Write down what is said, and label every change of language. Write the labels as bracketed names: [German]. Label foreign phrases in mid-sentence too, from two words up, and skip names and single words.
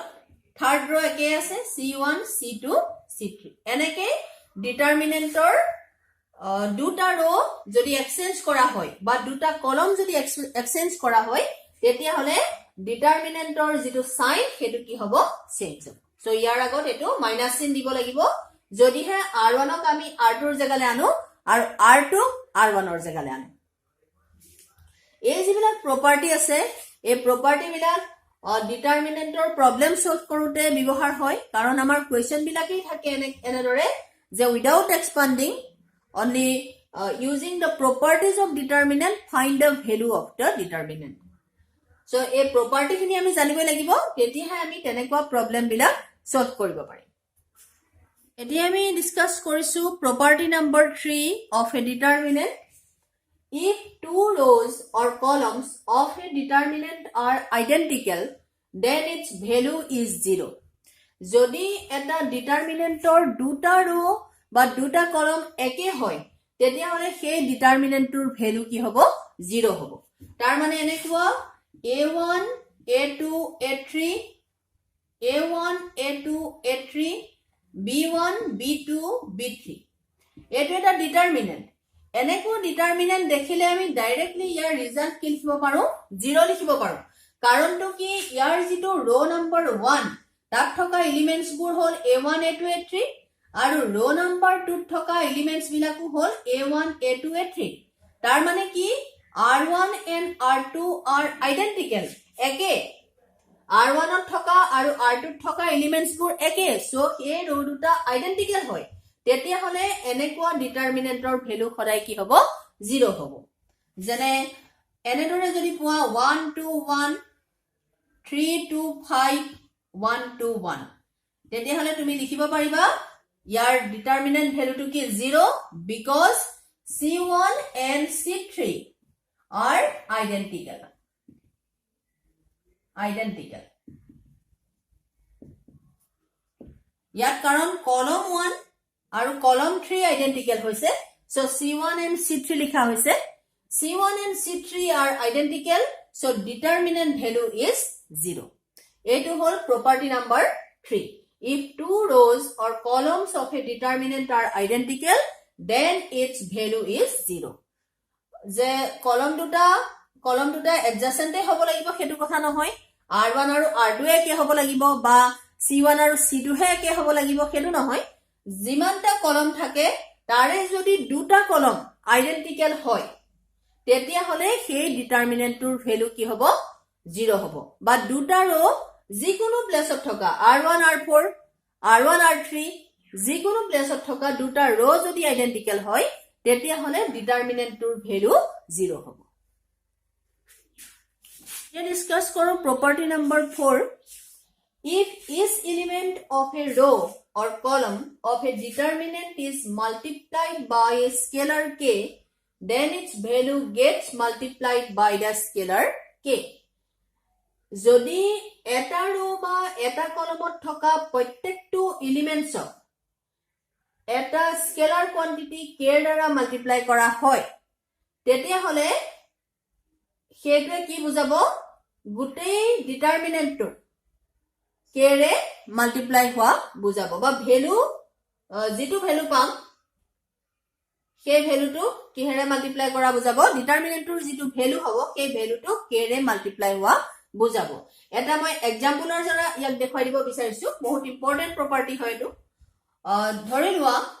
[Assamese] থাৰ্ড ৰ একে আছে c1 c2 c3 এনেকে ডিটারমিনেন্টৰ দুটা ৰো যদি এক্সচেঞ্জ কৰা হয় বা দুটা কলম যদি এক্সচেঞ্জ কৰা হয় তেতিয়া হলে ডিটারমিনেন্টৰ যেটো সাইন হেতু কি হ'ব চেঞ্জ হ'ব সো ইয়াৰ আগত এটো মাইনাস চিন দিব লাগিব যদিহে r1 ক আমি r2 ৰ জায়গালে আনো আৰু r2 r1 ৰ জায়গালে আনো এই যিবিলাক প্ৰপাৰ্টি আছে এই প্ৰপাৰ্টি বিলাক [English] determinantৰ problem solve [Assamese] কৰোতে ব্যৱহাৰ হয় কাৰণ আমাৰ কোৱেশ্চন বিলাকেই থাকে এনেদৰে যে [English] without expanding only using the properties of determinant find the value of the determinant so a property [Assamese] খিনি আমি জানিব লাগিব তেতিয়াহে আমি তেনেকুৱা প্ৰবলেম বিলাক সলভ কৰিব পাৰিম এতিয়া আমি ডিসকাস কৰিছো [English] property number 3 of a determinant if two rows or columns of a determinant are identical then its value is 0 [Assamese] যদি এটা ডিটারমিনেন্টৰ দুটা ৰো বা দুটা কলম একে হয় তেতিয়া হলে সেই ডিটারমিনেন্টৰ ভ্যালু কি হ'ব 0 হ'ব তাৰ মানে এনেকুৱা a1 a2 a3 a1 a2 a3 b1 b2 b3 এটো এটা ডিটারমিনেন্ট এনেকুৱা ডিটারমিনেন্ট দেখিলে আমি ডাইৰেক্টলি ইয়াৰ ৰিজাল্ট কি লিখিব পাৰো 0 লিখিব পাৰো কাৰণটো কি ইয়াৰ যেটো [English] row number [Assamese] 1 তাত থকা এলিমেন্টস বোৰ হল a1 a2 a3 আৰু [English] row number [Assamese] 2 থকা এলিমেন্টস বিলাকো হল a1 a2 a3 তাৰ মানে কি [English] r1 and r2 are identical [Assamese] একে r1 ত থকা আৰু r2 ত থকা এলিমেন্টস বোৰ একে সো এই ৰো দুটা আইডেন্টিক্যাল হয় তেতিয়া হলে এনেকুৱা ডিটারমিনেন্টৰ ভ্যালু সদায় কি হ'ব 0 হ'ব যেনে এনেদৰে যদি পোৱা 1 2 1 3 2 5 1 2 1 তেতিয়া হলে তুমি লিখিব পাৰিবা ইয়াৰ ডিটারমিনেন্ট ভ্যালুটো কি 0 [English] because c1 and c3 are identical [Assamese] ইয়াত কাৰণ কলম 1 আৰু কলম 3 আইডেন্টিকেল হৈছে [English] so C1 and C3 [Assamese] লিখা হৈছে [English] C1 and C3 are identical so determinant value is 0 [Assamese] এইটো হল [English] property number 3 if two rows or columns of a determinant are identical then its value is 0 [Assamese] যে কলম দুটা [English] adjacent [Assamese] হ'ব লাগিব হেতু কথা নহয় R1 আৰু R2 একে হ'ব লাগিব বা C1 আৰু C2 হে একে হ'ব লাগিব হেতু নহয় যিমানটা কলম থাকে তাৰে যদি দুটা কলম আইডেন্টিক্যাল হয় তেতিয়া হলে সেই ডিটারমিনেন্টৰ ভ্যালু কি হ'ব 0 হ'ব বা দুটা ৰো যিকোনো প্লেসত থকা R1 R4 R1 R3 যিকোনো প্লেসত থকা দুটা ৰো যদি আইডেন্টিক্যাল হয় তেতিয়া হলে ডিটারমিনেন্টৰ ভ্যালু 0 হ'ব [English] We discuss [Assamese] কৰো [English] property number 4 if each element of a row or column of a determinant is multiplied by a scalar k then its value gets multiplied by the scalar k [Assamese] যদি এটা row বা এটা column থকা প্ৰত্যেকটো elements এটা [English] scalar quantity [Assamese] k দ্বাৰা multiply কৰা হয় তেতিয়া হ'লে সেইটোৱে কি বুজাব গুটেই ডিটারমিনেন্টটো কেৰে মাল্টিপ্লাই হোৱা বুজাব বা ভ্যালু যেটো ভ্যালু পাম সেই ভ্যালুটো কিহেৰে মাল্টিপ্লাই কৰা বুজাব ডিটারমিনেন্টৰ যেটো ভ্যালু হ'ব সেই ভ্যালুটো কেৰে মাল্টিপ্লাই হোৱা বুজাব এটা মই এক্সাম্পলৰ দ্বাৰা ইয়াক দেখাই দিব বিচাৰিছো বহুত [English] important property [Assamese] হয় এটো ধৰি লোৱা